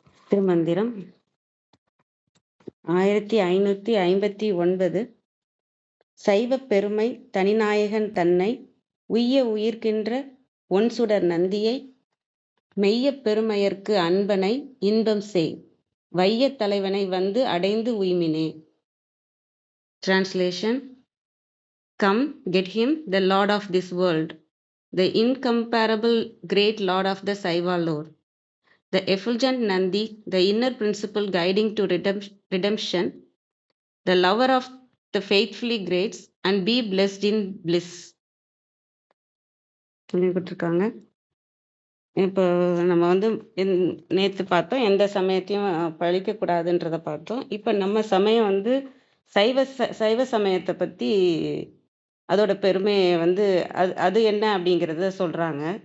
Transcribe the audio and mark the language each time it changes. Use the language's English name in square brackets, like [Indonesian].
[Tamil] திருமந்திரம் 1559. சைவ பெருமை தனிநாயகன் தன்னை உய்ய உயிர்க்கின்ற ஒன்சுடர் நந்தியை மெய்ய பெருமையர்க்கு அன்பனை இன்பம் செய் வைய தலைவனை வந்து அடைந்து உய்மினே. [English] Translation: Come, get him, the Lord of this world, the incomparable great Lord of the Saiva lore, the effulgent Nandi, the inner principle guiding to redemption, the lover of the faithfully greats, and be blessed in bliss. [Tamil] சொல்லிக்கிட்டிருக்காங்க. இப்போ நம்ம வந்து நேற்று பார்த்தோம், எந்த சமயத்தையும் பழிக்கக்கூடாதுன்றதை பார்த்தோம். இப்போ நம்ம சமயம் வந்து சைவ சமயத்தை பற்றி அதோட பெருமையை வந்து அது என்ன அப்படிங்கிறத சொல்கிறாங்க.